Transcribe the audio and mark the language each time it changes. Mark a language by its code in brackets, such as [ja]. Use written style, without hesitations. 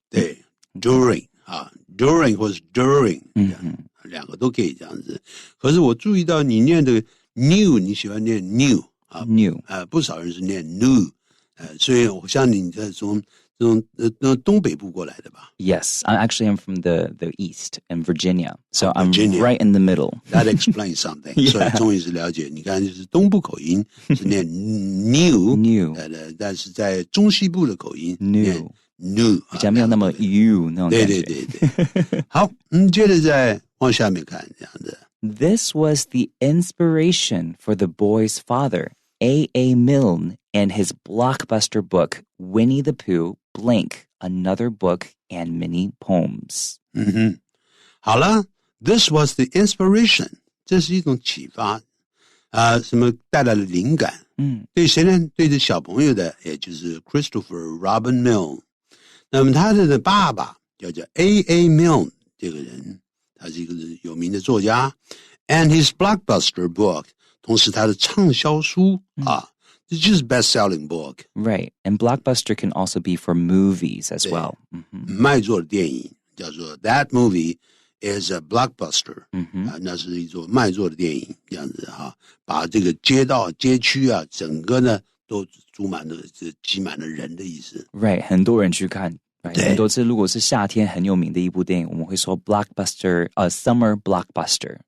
[zh] 对 ，during 啊 ，during 或是 during，两个都可以这样子。可是我注意到你念的 new， 你喜欢念 new 啊 [en] ，new [zh] 不少人是念 new。所以我像你在从东北部过来的吧 [en] ？Yes, I'm from the East in Virginia, so I'm right in the middle. That explains something. [zh] 所以终于是了解，你看就是东部口音是念 new， 但是在中西部的口音念 new，比较没有那么 you 那种感觉。对。好，接着再往下面看，这样子。 [en] This was the inspiration for the boy's father, A.A. Milne, and his blockbuster book, Winnie the Pooh, blank, another book and many poems. [zh] 好了 ， [en] This was the inspiration， [zh] 这是一种启发什么带来了灵感？对谁呢？对这小朋友的，也就是 Christopher Robin Milne。那么他的爸爸叫 A.A. Milne 这个人，他是一个有名的作家 ， [en] and his blockbuster book， [zh] 同时他的畅销书 [en] It's just best-selling book. Right. And blockbuster can also be for movies as well. [zh] 卖座的电影叫做 [en] That movie is a blockbuster. [zh] 那是一座卖座的电影，这样子把这个街道街区整个呢都挤满了人的意思。 [en] Right. [zh] 很多人去看。很多次如果是夏天很有名的一部电影，我们会说 [en] blockbuster, summer blockbuster.